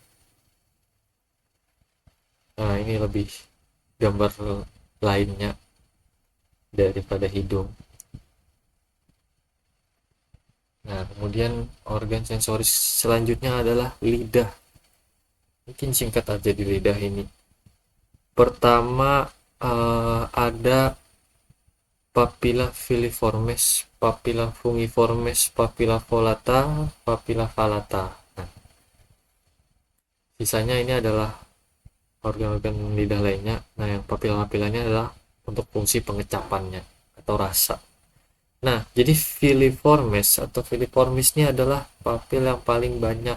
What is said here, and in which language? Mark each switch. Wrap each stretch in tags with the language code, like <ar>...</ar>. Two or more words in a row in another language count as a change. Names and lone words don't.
<id>Nah, ini lebih gambar lainnya daripada hidung. Nah, kemudian organ sensoris selanjutnya adalah lidah. Mungkin singkat aja di lidah ini. Pertama, ada</id> <la>papilla filiformes, papilla fungiformes, papilla volata, papilla valata.</la> <id>Nah, sisanya ini adalah organ-organ lidah lainnya. Nah, yang papilla-papillanya adalah untuk fungsi pengecapannya atau rasa. Nah, jadi filiformes atau filiformis ini adalah papil yang paling banyak.</id>